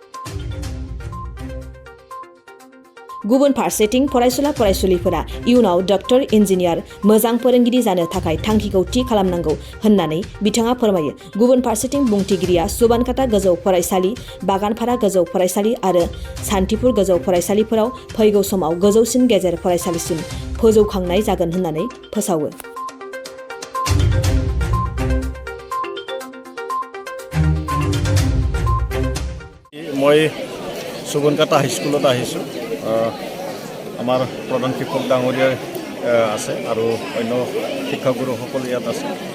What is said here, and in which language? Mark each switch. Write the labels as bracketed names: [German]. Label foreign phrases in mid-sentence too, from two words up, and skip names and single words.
[Bodo] गुबुन फारसेथिं फरायसुलिफोरा इयुनाव [English] doctor engineer [Bodo] मोजां फोरोंगिरि जानो थाखाय थांखिखौ थि खालामनांगौ होननानै बिथाङा फोरमायो। गुबुन फारसेथिं बुंथिगिरिया सुबानखाथा गोजौ फरायसालि, बागानपारा गोजौ फरायसालि आरो सान्थिपुर गोजौ फरायसालिफोराव फैगौ समाव गोजौसिन गेजेर फरायसालिसिम फोजौखांनाय जागोन होननानै फोसावो। [Assamese] মই সুবনকাটা হাইস্কুলত আহিছোঁ। আমাৰ প্ৰধান শিক্ষক ডাঙৰীয়া আছে আৰু অন্য শিক্ষাগুৰুসকল ইয়াত আছে।